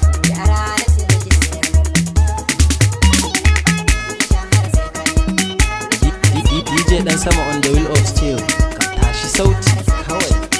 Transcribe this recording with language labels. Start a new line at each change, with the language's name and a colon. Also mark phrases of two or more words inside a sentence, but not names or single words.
Hausa: Yara da su da jisai.
English: D-, D-, D J Ɗan Sama on the wheel of steel.
Hausa: Ka tashi sauti kawai.